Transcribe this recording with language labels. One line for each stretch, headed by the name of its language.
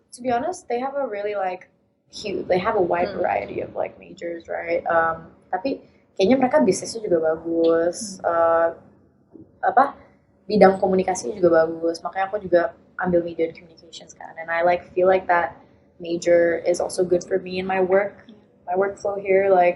English: To be honest, they have a really they have a wide variety of majors, right?
Indonesian: Tapi kayaknya mereka bisnisnya juga bagus, bidang komunikasinya juga bagus. Makanya aku juga ambil
English: media and communications kan, and I feel like that major is also good for me in my workflow here.